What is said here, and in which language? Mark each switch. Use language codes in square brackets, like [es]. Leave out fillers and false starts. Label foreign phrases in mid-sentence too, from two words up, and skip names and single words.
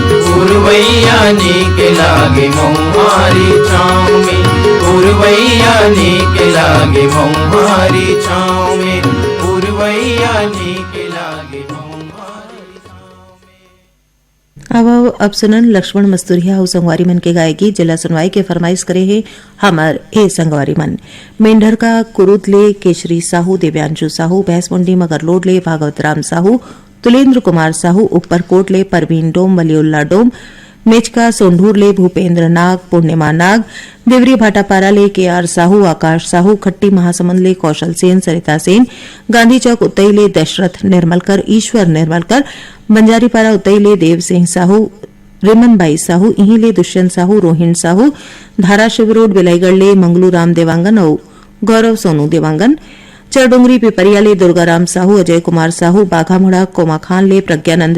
[hne] पुरवैया नीक लागे मऊहारी छाँव में, पुरवैया नीक लागे मऊहारी छाँव में, पुरवैया नीक लागे मऊहारी छाँव में। अब सुनन लक्ष्मण मस्तूरिया संगवारी मन के गायकी जिला सुनवाई के फरमाइश करे है हमर ए संगवारी मन। मेंढर का कुरुद ले केशरी साहू, दिव्यांशु साहू, भैंसमुंडी मगरलोड ले भागवत राम साहू, तुलेंद्र कुमार साहू, ऊपरकोट ले परवीन डोम, वलीउल्ला डोम, मेचका सोंढूर ले भूपेंद्र नाग, पूर्णिमा नाग, देवरी भाटापारा ले के आर साहू, आकाश साहू, खट्टी महासमंद ले कौशल सेन, सरिता सेन, गांधी चौक उतई ले दशरथ निर्मलकर, ईश्वर निर्मलकर, बंजारीपारा उतई ले देव सिंह साहू, रिमनबाई साहू, इही ले दुष्यंत साहू, रोहिण साहू, धाराशिव रोड बिलाईगढ़ ले मंगलू राम देवांगन और गौरव सोनू देवांगन, चरडोंगरी पिपरिया ले दुर्गाराम साहू, अजय कुमार साहू, बाघामुड़ा कोमा खान ले प्रज्ञानंद